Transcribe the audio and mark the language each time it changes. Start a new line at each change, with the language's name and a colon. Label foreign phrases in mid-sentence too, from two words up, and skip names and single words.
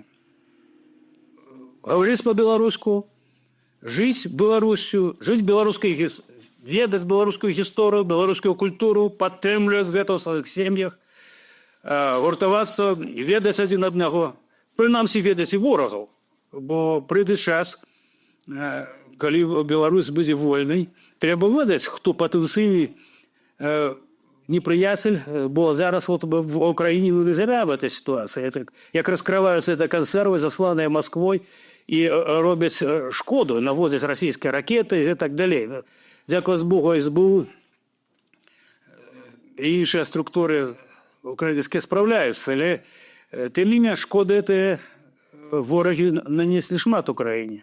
Belarusian: Гаварыць па-беларуску, жыць Беларусю, жыць беларускай ведаць беларускую гісторыю, беларускую культуру, падтрымліваць гэта ў сваіх сем'ях, гуртавацца, ведаць адзін аднаго, прынамсі ведаць і ворагаў, бо прыйдзе час, калі Беларусь будзе вольнай, трэба ведаць, хто патэнцыйны непрыяцель, бо зараз
Russian: вот в Украіне мы зря в этой ситуации. Это,
Belarusian: як раскрываюцца
Russian: это консервы,
Belarusian: засланыя Москвой, і робяць шкоду, наводзяць расійскія ракеты і так далей. Дзякуй Богу, СБУ і іншыя структуры украінскія спраўляюцца, але тым не менш шкоды гэтыя ворагі нанеслі шмат Украіне.